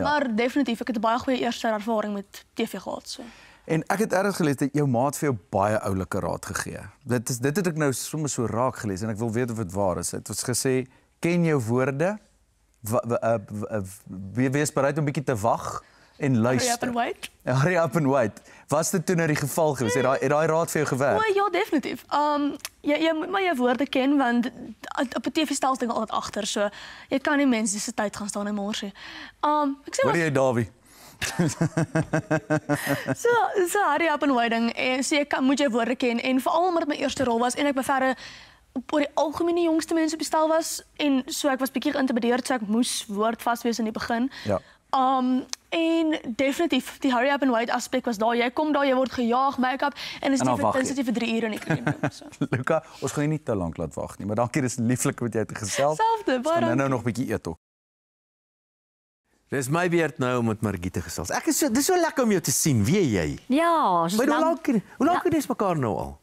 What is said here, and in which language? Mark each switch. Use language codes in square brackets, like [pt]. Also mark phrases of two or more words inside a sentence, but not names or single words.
[af] Maar definitief, ek het 'n baie goeie eerste ervaring met TV gehad so. En ek het ergens gelees dat jou maat vir jou baie oulike raad gegee. Dit het ek nou sommer so raak gelees en ek wil weet of dit waar is. Het ons gesê ken jou woorde. Wees bereid om 'n bietjie te wag en luister. [en] Hurry up and wait. Hurry up and wait. [af] Was dit toe nou die geval gewees? Het daai raad vir jou gewerk? Ja, definitief. Jy moet maar jou woorde ken want op 'n TV stel staan altyd agter. So jy kan nie mense se tyd gaan staan en mors nie. Ek sê Hoor jy Dawie? so [en] hurry up and waiting [af] en so jy moet jou woorde ken en veral omdat dit my eerste rol was en ek beverre oor die algemeen die jongste mense op die stel was en so ek was bietjie geïntimideerd so ek moes woordvas wees in die begin. Ja. En definitief die [en] hurry up and wait [af] aspek was daar. Jy kom daar, jy word gejaag, make-up en is jy vir 3 ure in die kleding. So. Luca, ons gaan jou nie te lank laat wag nie, maar dankie, dis lieflik met jou te gesels. Selfde, baie dankie. Nou nog 'n bietjie eet ook. Dis my beurt nou om met Margriet te gesels. Dis so lekker om jou te sien, weet jy? Ja, Maar hoe lank het ons mekaar nou al?